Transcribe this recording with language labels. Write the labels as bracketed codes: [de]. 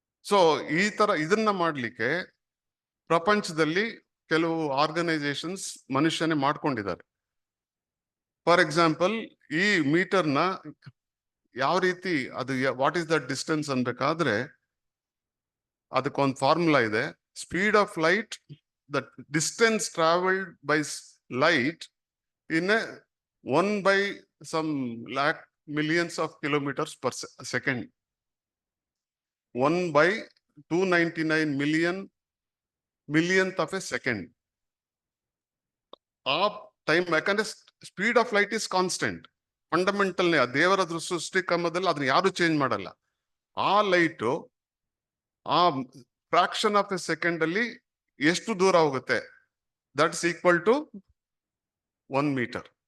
[kn] So ಈ ತರ ಇದನ್ನ ಮಾಡ್ಲಿಕ್ಕೆ ಪ್ರಪಂಚದಲ್ಲಿ ಕೆಲವು ಆರ್ಗನೈಸೇಷನ್ಸ್ ಮನುಷ್ಯನೇ ಮಾಡ್ಕೊಂಡಿದ್ದಾರೆ. ಫಾರ್ ಎಕ್ಸಾಂಪಲ್ ಈ ಮೀಟರ್ನ ಯಾವ ರೀತಿ ಅದು [en] what is the distance [kn] ಅನ್ಬೇಕಾದ್ರೆ ಅದಕ್ಕೊಂದು ಫಾರ್ಮುಲಾ ಇದೆ. [en] Speed of light, the distance travelled by light in 1/some lakh millions of kilometers per second, 1/299 millionth of a second. ಆ time, ಯಾಕಂದ್ರೆ speed of light is constant, fundamental. [kn] ದೇವರ ಸೃಷ್ಟಿ ಕ್ರಮದಲ್ಲಿ ಅದನ್ನ ಯಾರು change ಮಾಡಲ್ಲ. ಆ ಲೈಟು ಆ [en] fraction of a second [kn] ಅಲ್ಲಿ ಎಷ್ಟು ದೂರ ಹೋಗುತ್ತೆ, [en] that is equal to [kn] 1 metre.